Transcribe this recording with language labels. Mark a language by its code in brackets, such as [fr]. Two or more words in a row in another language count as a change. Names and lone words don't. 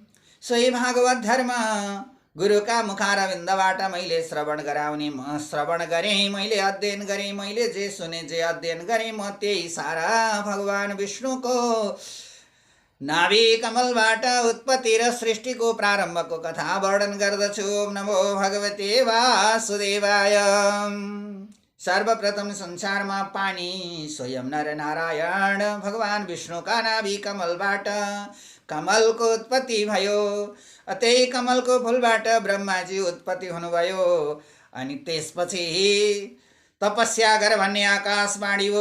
[ne] सोही भागवत धर्म गुरुका मुखारविन्दबाट मैले श्रवण गरेँ, मैले अध्ययन गरेँ। मैले जे सुने जे अध्ययन गरेँ, म त्यही सारा भगवान विष्णुको नाभि कमलबाट उत्पत्ति र सृष्टिको प्रारम्भको कथा वर्णन गर्दछु। [sa] नमो भगवते वासुदेवाय। [ne] सर्वप्रथम संसारमा पानी स्वयं नर नारायण भगवान विष्णुका नाभि कमलबाट कमलको उत्पत्ति भयो। त्यही कमलको फुलबाट ब्रह्माजी उत्पत्ति हुनुभयो। अनि त्यसपछि तपस्या गर भन्ने आकाशवाणी हो।